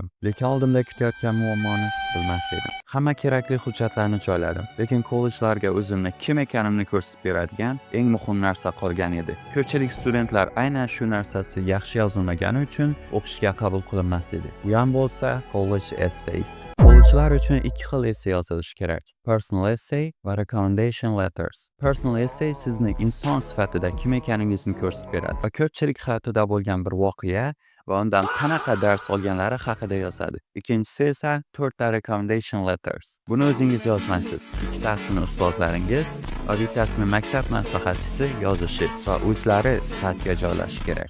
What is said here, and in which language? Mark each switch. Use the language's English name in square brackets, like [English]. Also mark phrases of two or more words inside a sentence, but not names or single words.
[Uzbek] Lekin oldimda kutayotgan muammoni bilmas edim. Hamma kerakli hujjatlarni joyladim, lekin kollejlarga o'zimni kim ekanimni ko'rsatib beradigan eng muhim narsa qolgan edi. Ko'pchilik studentlar aynan shu narsasi yaxshi yozilmagani uchun o'qishga qabul qilinmas edi. Bu ham bo'lsa [English] college essays. [Uzbek] Kollejlar uchun 2 xil essay yozilishi kerak. [English] Personal essay va recommendation letters. Personal essay [Uzbek] sizni inson sifatida kim ekaningizni ko'rsatib beradi va ko'pchilik hayotida bo'lgan bir voqea va undan qanaqa dars olganlari haqida yozadi. Ikkinchisi esa 4 ta [English] recommendation letters. [Uzbek] Buni o'zingiz yozmaysiz. Ikkitasini ustozlaringiz va bittasini maktab maslahatchisi yozishi va o'zlari saytga joylashi kerak.